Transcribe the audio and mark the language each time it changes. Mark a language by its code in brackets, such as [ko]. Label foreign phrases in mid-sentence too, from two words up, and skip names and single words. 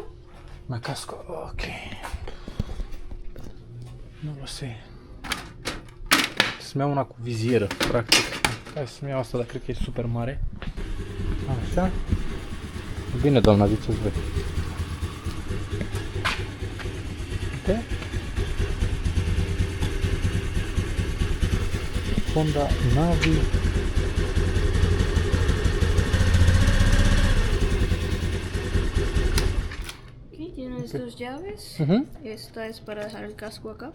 [ro] Mai casco, ok. Nu [es] lo sé. [ro] Să-mi iau una cu vizieră, practic. Hai să-mi iau asta, dar cred că e super mare. Așa. Bine, doamna, ziceți voi. Uite. Honda Navi. [es] Tienes dos llaves. Esta es para dejar el casco acá.